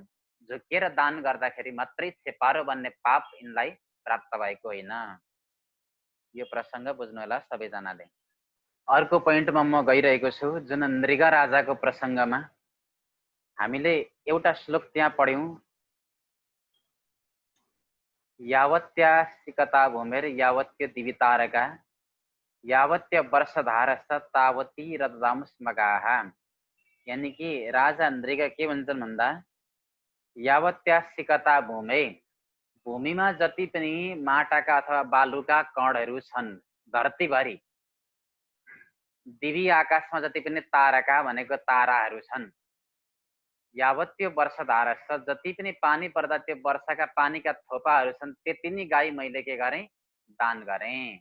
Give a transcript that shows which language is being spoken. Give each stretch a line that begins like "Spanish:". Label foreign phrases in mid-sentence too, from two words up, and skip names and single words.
Nepali: झुकेर दान गर्दाखेरि मात्रै छेपारो बन्ने पाप यिनलाई प्राप्त भएको होइन। यो प्रसङ्ग बुझ्नु होला सबैजनाले। अर्को पोइन्टमा म गइरहेको छु, जुन नृग राजाको प्रसङ्गमा हामीले एउटा श्लोक त्यहाँ पढ्यौँ।
Sanskrit: यावत्या सिकता भूमिर यावत्य दिवितारका यावत्य वर्षधारस्त तावती रददाम स्मगाः।
Nepali: यानी कि राजा मृग के भन्छन् भन्दा
Sanskrit: यावत्या सिकता भूमि
Nepali: भूमिमा जति पनि माटाका अथवा बालुका कणहरू छन् धरतीभरि, दिवी आकाशमा जति पनि तारका भनेको ताराहरू छन्, यावत त्यो वर्षधारा छ जति पनि पानी पर्दा त्यो वर्षाका पानीका थोपाहरू छन् त्यति नै गाई मैले के गरेँ दान गरेँ।